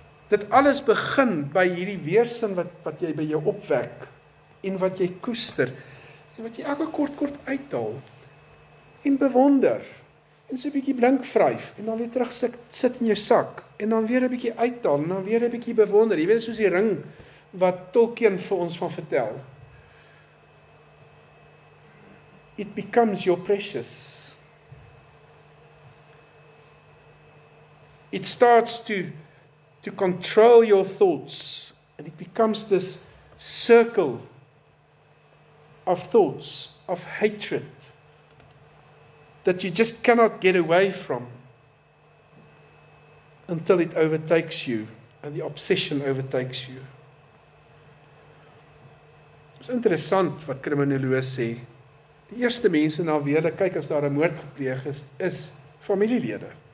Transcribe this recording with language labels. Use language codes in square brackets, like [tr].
[af] Dit alles begin by hierdie weerstand wat jy by jou opwek en wat jy koester en wat jy elke kort uithaal en bewonder en so 'n bietjie blink vryf en dan weer terug sit in jou sak en dan weer 'n bietjie uithaal en dan weer 'n bietjie bewonder. Jy weet, soos die ring wat Tolkien vir ons van vertel. [en] It becomes your precious. It starts to control your thoughts, and it becomes this circle of thoughts, of hatred, that you just cannot get away from until it overtakes you, and the obsession overtakes you. [af] Dit is interessant wat kriminoloë sê. Die eerste mense na wie hulle kyk as daar 'n moord gepleeg is familielede.